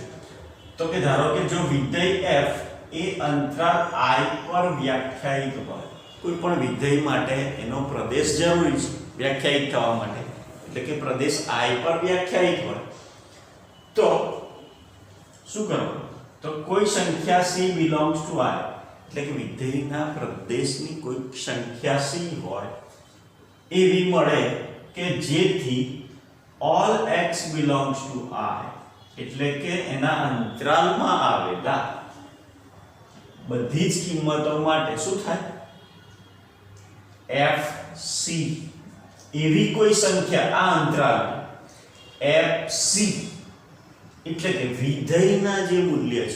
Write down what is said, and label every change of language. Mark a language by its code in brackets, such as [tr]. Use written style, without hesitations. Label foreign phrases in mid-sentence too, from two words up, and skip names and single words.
[gu] તો કે ધારો કે જો વિધેય f એ અંતરાલ I પર વ્યાખ્યાયિત હોય, કોઈ પણ વિધેય માટે એનો પ્રદેશ જરૂરી છે વ્યાખ્યાયિત થવા માટે, એટલે કે પ્રદેશ I પર વ્યાખ્યાયિત હોય તો શું કરવું? તો કોઈ સંખ્યા [en] c belongs to I, [gu] એટલે કે વિધેયના પ્રદેશની કોઈ સંખ્યા c હોય એવી મળે કે જેથી [en] all x belongs to I, [gu] એટલે કે એના અંતરાલમાં આવેલા બધી જ કિંમતો માટે શું થાય? fc એવી કોઈ સંખ્યા આ અંતરાલમાં fc એટલે કે વિધેયના જે મૂલ્ય છે,